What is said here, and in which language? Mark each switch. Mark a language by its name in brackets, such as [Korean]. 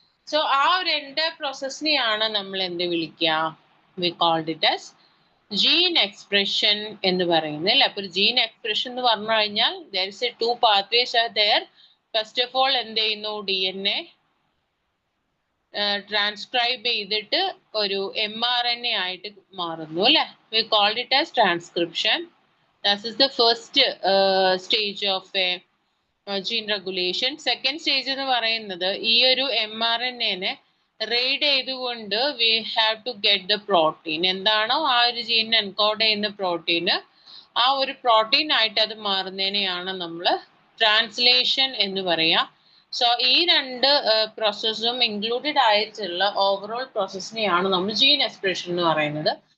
[Malayalam] So ആ ഒരു എൻ്റെ പ്രോസസ്സിനെയാണ് നമ്മൾ എന്ത് വിളിക്കുക, [English] we called it as [Malayalam] gene expression എന്ന് പറയുന്നത് അല്ലെ. അപ്പൊ ജീൻ എക്സ്പ്രഷൻ എന്ന് പറഞ്ഞു കഴിഞ്ഞാൽ [English] there is a 2 pathways are there. [Malayalam] First of all എന്ത് ചെയ്യുന്നു, DNA ട്രാൻസ്ക്രൈബ് ചെയ്തിട്ട് ഒരു mRNA ആയിട്ട് മാറുന്നു അല്ലെ. [English] we called it as transcription. that is the first stage of a gene regulation. [Malayalam] second stage എന്ന് പറയുന്നത് ഈ ഒരു mRNA-നെ റീഡ് ചെയ്തുകൊണ്ട് [English] we have to get the protein. [Malayalam] എന്താണോ ആ ഒരു ജീനിനെ എൻകോഡ് ചെയ്യുന്ന പ്രോട്ടീന്, ആ ഒരു പ്രോട്ടീൻ ആയിട്ട് അത് മാറുന്നതിനെയാണ് നമ്മൾ ട്രാൻസ്ലേഷൻ എന്ന് പറയാ. സോ ഈ രണ്ട് പ്രോസസ്സും ഇൻക്ലൂഡഡ് ആയിട്ടുള്ള ഓവറോൾ പ്രോസസ്സിനെയാണ് നമ്മൾ ജീൻ എക്സ്പ്രഷൻ എന്ന് പറയുന്നത്.